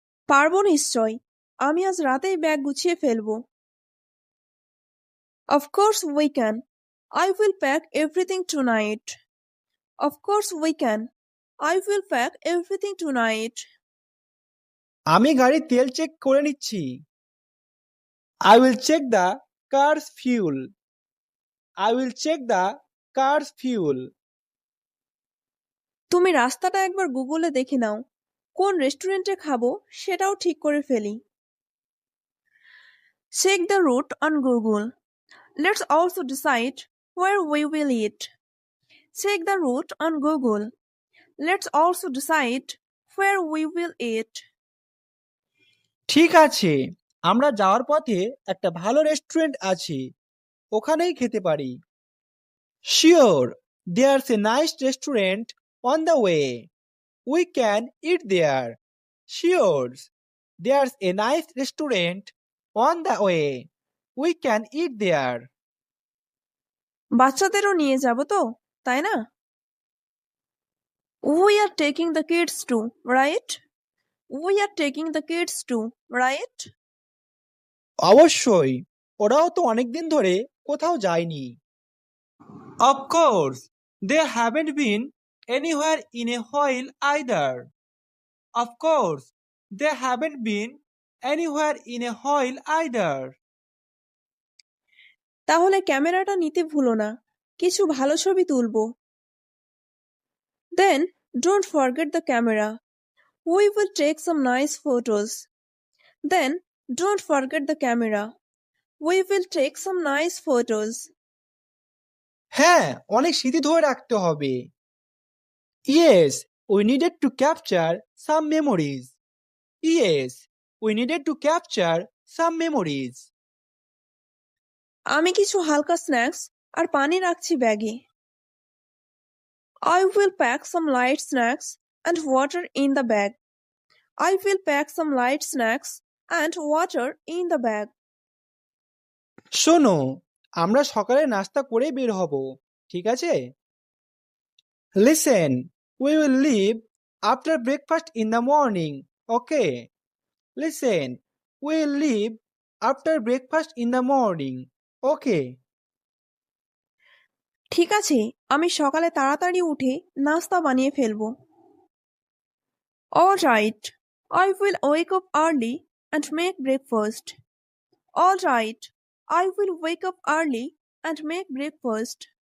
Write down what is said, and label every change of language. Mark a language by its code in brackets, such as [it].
[bn] পারবো নিশ্চয়, আমি আজ রাতেই ব্যাগ গুছিয়ে ফেলবো। [en] Of course we can. I will pack everything tonight. Of course we can. I will pack everything tonight. [bn] আমি গাড়ির তেল চেক করে নিচ্ছি। [en] I will check the car's fuel. I will check the car's fuel. [bn] তুমি রাস্তাটা একবার গুগলে দেখে নাও, কোন রেস্টুরেন্টে খাবো সেটাও ঠিক করে ফেলি। [en] Check the route on Google. Let's also decide where we will eat. Check the route on Google. Let's also decide where we will eat. [bn] ঠিক আছে, আমরা যাওয়ার পথে একটা ভালো রেস্টুরেন্ট আছে, ওখানেই খেতে পারি। [en] Sure, there's a nice restaurant on the way. We can eat there. Sure, there's a nice restaurant on the way. We can eat there. [bn] বাচ্চাদেরও নিয়ে যাব তো, তাই না? [en] We are taking the kids too, right? We are taking the kids too, right? [bn] অবশ্যই, ওরাও তো অনেকদিন ধরে কোথাও যায়নি। [en] Of course, they haven't been anywhere in a while either. Of course, they haven't been anywhere in a while either. [bn] তাহলে ক্যামেরাটা নিতে ভুলো না, কিছু ভালো ছবি তুলবো। [en] Then don't forget the camera. We will take some nice photos. Then don't forget the camera. We will take some nice photos. [bn] হ্যাঁ, অনেক স্মৃতি ধরে রাখতে হবে। [en] Yes, we needed to capture some memories. Yes, we needed to capture some memories. [bn] আমি কিছু হালকা snacks আর পানি রাখছি ব্যাগে। [en] I will pack some light snacks and water in the bag. I will pack some light snacks and water in the bag. [bn] শোনো, আমরা সকালে নাস্তা করে বের হব, ঠিক আছে? [en] Listen, we will leave after breakfast in the morning, okay? Listen, we will leave after breakfast in the morning, okay? [bn] ঠিক আছে, আমি সকালে তাড়াতাড়ি উঠে নাস্তা বানিয়ে ফেলবো। [en] All right, I will wake up early and make breakfast. All right, I will wake up early and make breakfast.